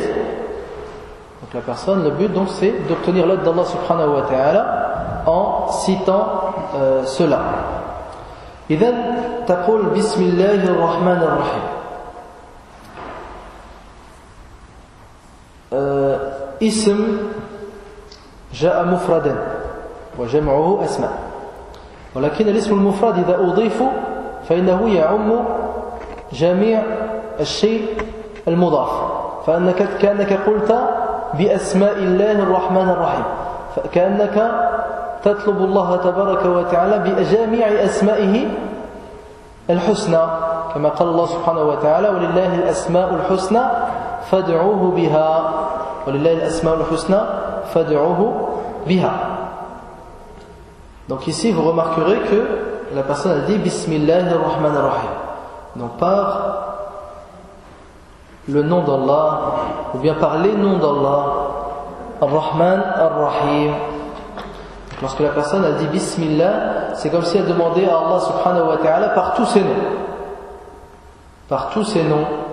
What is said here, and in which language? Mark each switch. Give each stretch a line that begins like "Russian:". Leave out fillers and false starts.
French: Donc la personne, le but donc c'est d'obtenir l'aide d'Allah subhanahu wa ta'ala en citant cela.
Arabic: إذن تقول بسم الله الرحمن الرحيم اسم جاء مفردا وجمعه أسماء ولكن الاسم المفرد إذا أضيف فإنه يعم جميع الشيء المضاف فأنك كأنك قلت بأسماء الله الرحمن الرحيم فكأنك تطلب الله تبارك وتعالى بجميع أسمائه الحسنى كما قال الله سبحانه وتعالى ولله الأسماء الحسنى فادعوه بها ولله الأسماء الحسنى فادعوه بها.
French: Donc ici vous remarquerez que la personne a dit
Arabic: بسم الله الرحمن الرحيم,
French: donc par le nom d'Allah ou bien par les noms d'Allah, Ar-Rahman Ar-Rahim. Lorsque la personne a dit Bismillah, c'est comme si elle demandait à Allah subhanahu wa ta'ala par tous ses noms, par tous ses noms.